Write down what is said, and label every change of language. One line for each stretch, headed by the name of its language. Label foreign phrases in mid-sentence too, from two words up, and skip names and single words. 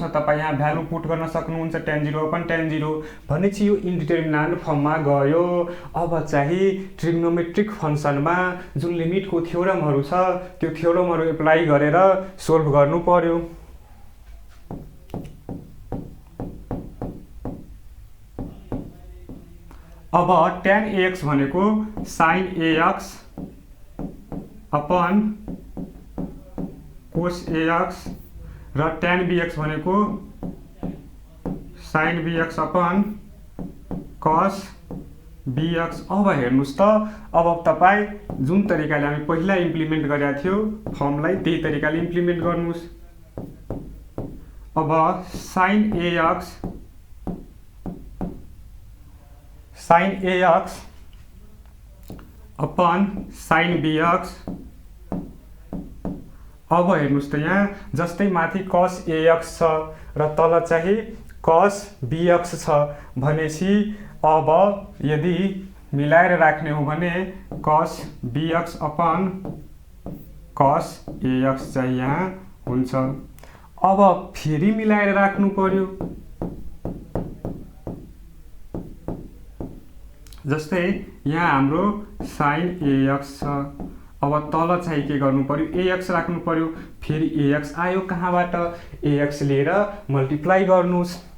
Nepali: तपाईँ यहाँ
English: value put
Nepali: गर्न सक्नुहुन्छ,
English: tan 0 upon tan 0
Nepali: भनेपछि यो
English: indeterminant form
Nepali: गयो। अब चाहिँ
English: trigonometric function
Nepali: जुन लिमिटको थ्योरमहरू छ त्यो थ्योरमहरू एप्लाई गरेर सोल्भ गर्नु पर्यो। अब tan ax भनेको
English: sin ax upon cos ax
Nepali: र tan bx भनेको
English: sin bx upon cos bx.
Nepali: अब हेर्नुस् त, अब तपाईँ जुन तरिकाले हामी पहिला इम्प्लिमेन्ट गरेका थियो फर्मलाई त्यही तरिकाले इम्प्लिमेन्ट गर्नुस्। अब
English: sin ax upon sin bx.
Nepali: अब हेर्नुस् त, यहाँ जस्तै माथि cos ax छ र तल चाहिँ cos bx छ भनेपछि अब यदि मिलाएर राख्ने हो भने
English: cos bx upon cos ax
Nepali: चाहिँ यहाँ हुन्छ। अब फेरि मिलाएर राख्नु पर्यो, जस्तै यहाँ हाम्रो sin ax छ। अब तल चाहिँ के गर्नु पर्यो, ax राख्नु पर्यो। फेरि ax आयो कहाँबाट, ax लिएर मल्टिप्लाई गर्नुस्।